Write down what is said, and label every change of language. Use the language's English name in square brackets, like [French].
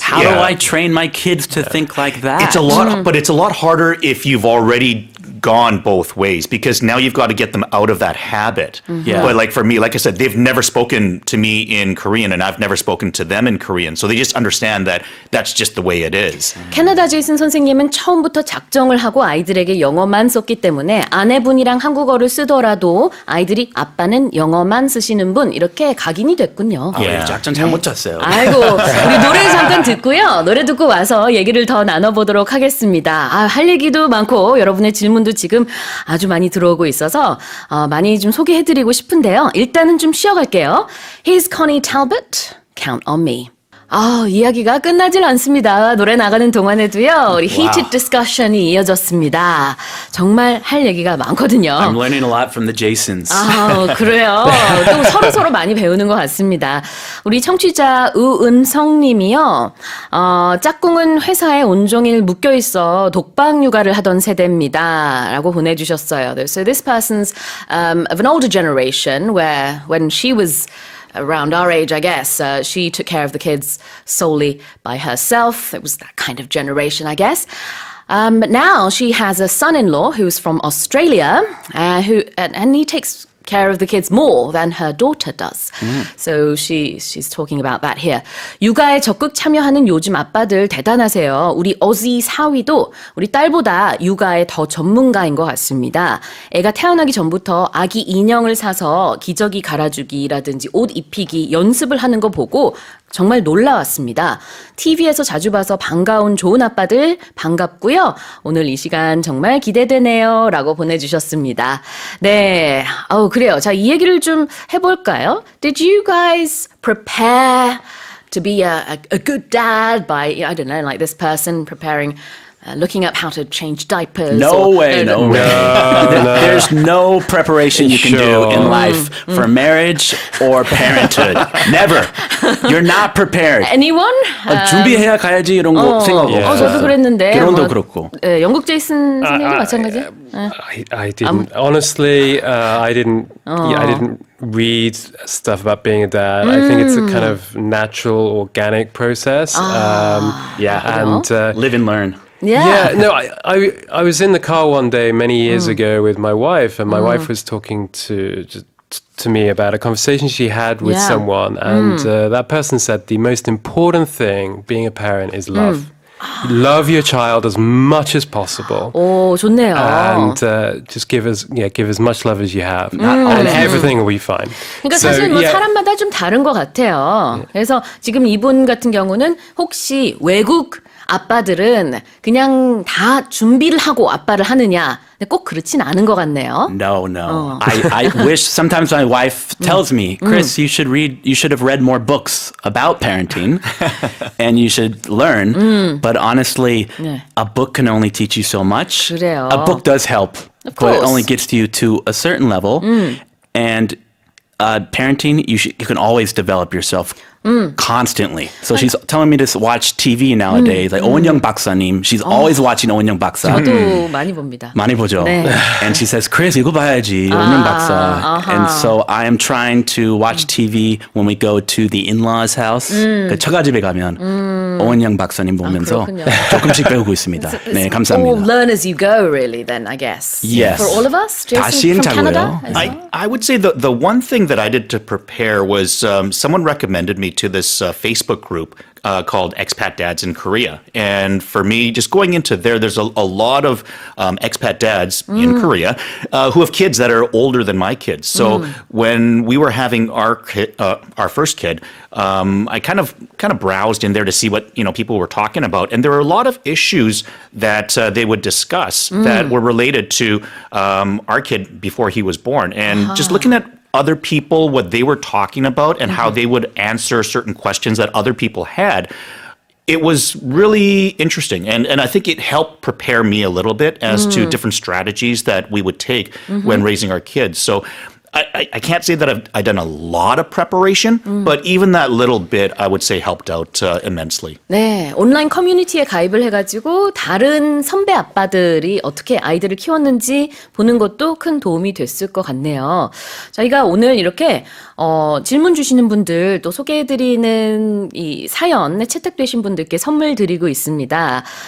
[English] How do I train my kids to think like that? It's a lot, but it's a lot harder if you've already gone both ways because now you've got to get them out of that habit. Yeah. But like for me, like I said, they've never spoken to me in Korean and I've never spoken to them in Korean. So they just understand that that's just the way it is. [Korean] 캐나다 제이슨 선생님은 처음부터 작정을 하고 아이들에게 영어만 썼기 때문에 아내분이랑 한국어를 쓰더라도 아이들이 아빠는 영어만 쓰시는 분 이렇게 각인이 됐군요. 작전 잘못 짰어요. 아이고, 우리 노래 잠깐 듣고요. 노래 듣고 와서 얘기를 더 나눠보도록 하겠습니다. 할 얘기도 많고 여러분의 질문도 지금 아주 많이 들어오고 있어서 많이 좀 소개해드리고 싶은데요. 일단은 좀 쉬어갈게요. [English] Here's Connie Talbot, Count on Me. [Korean] 이야기가 끝나질 않습니다. 노래 나가는 동안에도요. 우리 [English] heated discussion [Korean] 이 이어졌습니다. 정말 할 얘기가 많거든요. [English] I'm learning a lot from the Jasons. [Korean] 그래요. 또 서로 많이 배우는 것 같습니다. 우리 청취자 우은성 님이요. 짝꿍은 회사에 온종일 묶여있어 독방 육아를 하던 세대입니다. 라고 보내주셨어요. [English] So this person's of an older generation where when she was around our age, I guess, she took care of the kids solely by herself. It was that kind of generation, I guess. But now she has a son-in-law who's from Australia, and he takes care of the kids more than her daughter does. So she's talking about that here. [Korean] 육아에 적극 참여하는 요즘 아빠들 대단하세요. 우리 어지 사위도 우리 딸보다 육아에 더 전문가인 것 같습니다. 애가 태어나기 전부터 아기 인형을 사서 기저귀 갈아주기라든지 옷 입히기 연습을 하는 거 보고 정말 놀라웠습니다. TV에서 자주 봐서 반가운 좋은 아빠들 반갑고요. 오늘 이 시간 정말 기대되네요. 라고 보내주셨습니다. 네, 그래요. 자, 이 얘기를 좀 해볼까요? [English] Did you guys prepare to be a good dad by, I don't know, like this person preparing looking up how to change diapers? No way. There's no preparation you can do in life for marriage or parenthood. Never. You're not prepared. Anyone? [Korean] 준비해야 가야지 이런 거 생각 없어요. 저도 그랬는데. 결혼도 그렇고. 영국 제이슨 선생님도 마찬가지? [English] I didn't. Honestly, I didn't. Yeah, I didn't read stuff about being a dad. I think it's a kind of natural, organic process. And live and learn. Yeah. No, I was in the car one day many years ago with my wife, and my wife was talking to me about a conversation she had with someone, and that person said the most important thing being a parent is love. Love your child as much as possible. [Korean] 오, 좋네요. [English] And just give as much love as you have, and everything will be fine. [Korean] 그러니까 사실 사람마다 좀 다른 것 같아요. 그래서 지금 이분 같은 경우는 혹시 외국 아빠들은 그냥 다 준비를 하고 아빠를 하느냐? 꼭 그렇진 않은 것 같네요. [English] No. I wish sometimes my wife tells me, Chris, you should have read more books about parenting and you should learn. But honestly, [Korean] 네. [English] a book can only teach you so much. [Korean] 그래요. [English] A book does help, Of but it course. only gets you to a certain level. And parenting, you can always develop yourself constantly. So she's telling me to watch TV nowadays, like 오은영 박사님. She's always watching 오은영 박사. [Korean] 저도 많이 봅니다. 많이 보죠. 네. [English] And she says, Chris, [Korean] 이거 봐야지. 오은영 박사. [English] And so I am trying to watch TV when we go to the in-laws house. [Korean] 그 처가집에 가면 오은영 박사님 보면서 그렇군요. 조금씩 배우고 있습니다. 네, [English] All [Korean] 감사합니다. [English] learn as you go, really, then, I guess. Yes. For all of us? [Korean] 다 [English] Jason from Canada? [Korean] 시행착오예요. [English] I would say the one thing that I did to prepare was someone recommended me to this Facebook group called Expat Dads in Korea. And for me, just going into there's a lot of expat dads in Korea who have kids that are older than my kids. So when we were having our first kid, I kind of browsed in there to see what people were talking about, and there were a lot of issues that they would discuss that were related to our kid before he was born, and just looking at other people, what they were talking about, and how they would answer certain questions that other people had. It was really interesting, and I think it helped prepare me a little bit as to different strategies that we would take when raising our kids. So I can't say that I've done a lot of preparation, but even that little bit, I would say, helped out immensely. [Korean] 네, 온라인 커뮤니티에 가입을 해가지고 다른 선배 아빠들이 어떻게 아이들을 키웠는지 보는 것도 큰 도움이 됐을 것 같네요. 저희가 오늘 이렇게 질문 주시는 분들 또 소개해드리는 이 사연에 채택되신 분들께 선물 드리고 있습니다.